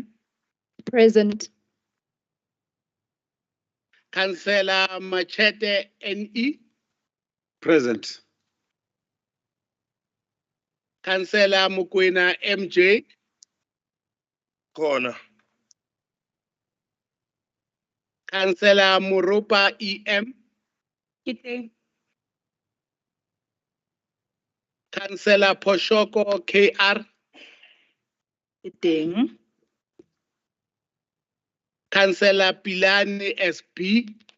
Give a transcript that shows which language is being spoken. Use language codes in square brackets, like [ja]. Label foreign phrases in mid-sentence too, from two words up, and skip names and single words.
[en] Present. Councillor Machete NE. Present. Councillor Mukwena MJ. Corner. Councillor Murupa EM. Kiteng. Councillor Poshoko KR. Kiteng. Councillor Pilani SB.